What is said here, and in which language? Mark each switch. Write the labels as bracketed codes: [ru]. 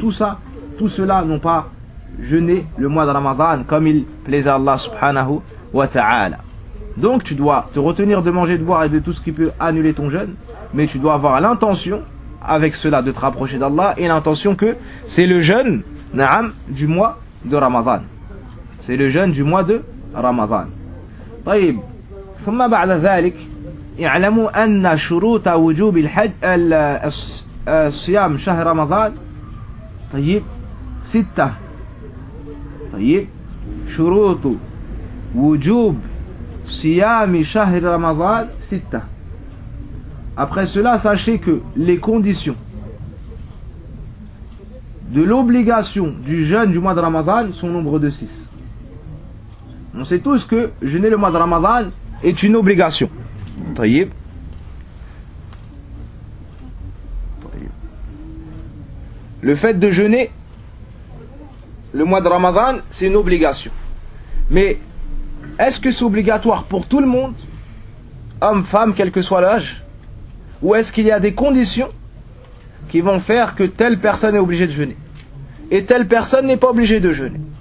[fr] Tout ça, tout cela n'ont pas jeûné le mois de Ramadan comme il plaisait Allah subhanahu wa ta'ala. Donc tu dois te retenir de manger, de boire et de tout ce qui peut annuler ton jeûne, mais tu dois avoir l'intention avec cela de te rapprocher d'Allah et l'intention que c'est le jeûne, na'am, du mois de Ramadan. C'est le jeûne du mois de Ramadan. [ar] طيب ثم بعد ذلك اعلموا أن شروط وجوب الحج الصيام شهر رمضان طيب ستة طيب شروط وجوب صيام شهر رمضان ستة. [fr] Après cela, sachez que les conditions de l'obligation du jeûne du mois de Ramadan sont nombre de 6. On sait tous que jeûner le mois de Ramadan est une obligation. [ar] طيب طيب [fr] le fait de jeûner le mois de Ramadan c'est une obligation, mais est-ce que c'est obligatoire pour tout le monde, homme, femme, quel que soit l'âge, ou est-ce qu'il y a des conditions qui vont faire que telle personne est obligée de jeûner et telle personne n'est pas obligée de jeûner?